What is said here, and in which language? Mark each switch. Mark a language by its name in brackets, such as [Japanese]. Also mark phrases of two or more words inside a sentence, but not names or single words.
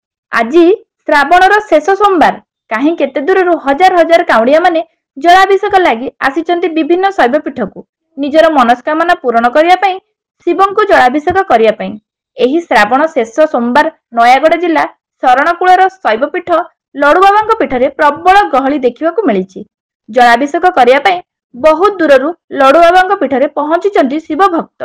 [Odia] আজি ଶ୍ରାବଣର ଶେଷ ସୋମବାର କାହିଁ କେତେ ଦୂରରୁ ହଜାର ହଜାର କାଉଡ଼ିଆ ମାନେ ଜଳାଭିଷେକ ଲାଗି ଆସିଛନ୍ତି विभिन्न शैवपीठକୁ ନିଜର ମନସ୍କାମନା ପୂରଣ କରିବା ପାଇଁ ଶିବଙ୍କୁ ଜଳାଭିଷେକ କରିବା ପାଇଁ। ଏହି ଶ୍ରାବଣ ଶେଷ ସୋମବାର ନୟାଗଡ଼ ଜିଲ୍ଲା ଶରଣକୂଳର ଶୈବପୀଠ ଲଡୁବାବାଙ୍କ ପୀଠରେ ପ୍ରବଳ ଗହଳି ଦେଖିବାକୁ ମିଳିଛି। ଜଳାଭିଷେକ କରିବା ପାଇଁ ବହୁତ ଦୂରରୁ ଲଡୁବାବାଙ୍କ ପୀଠରେ ପହଞ୍ଚିଛନ୍ତି ଶିବ ଭକ୍ତ।